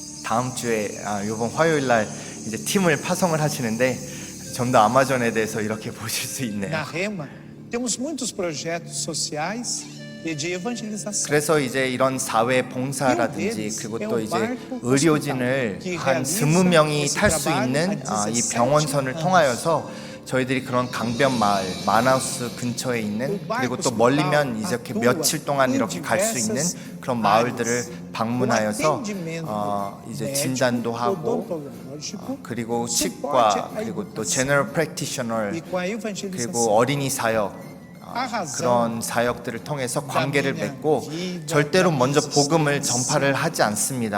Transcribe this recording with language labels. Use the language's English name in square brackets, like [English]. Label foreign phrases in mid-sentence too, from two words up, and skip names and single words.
[Korean] 다음 주에 이번 화요일 날 이제 팀을 파송을 하시는데 좀 더 아마존에 대해서 이렇게 보실 수 있네요. [Portuguese] Na Rema, temos muitos projetos sociais e de evangelização. [Korean] 그래서 이제 이런 사회 봉사라든지 그리고 또 이제 의료진을 한 20명이 탈 수 있는 이 병원선을 통하여서 저희들이 그런 강변 마을 마나우스 근처에 있는 그리고 또 멀리면 이렇게 며칠 동안 이렇게 갈 수 있는 그런 마을들을 방문하여서 이제 진단도 하고 그리고 치과 그리고 또 [English] general practitioner [Korean] 그리고 어린이 사역 그런 사역들을 통해서 관계를 맺고 절대로 먼저 복음을 전파를 하지 않습니다.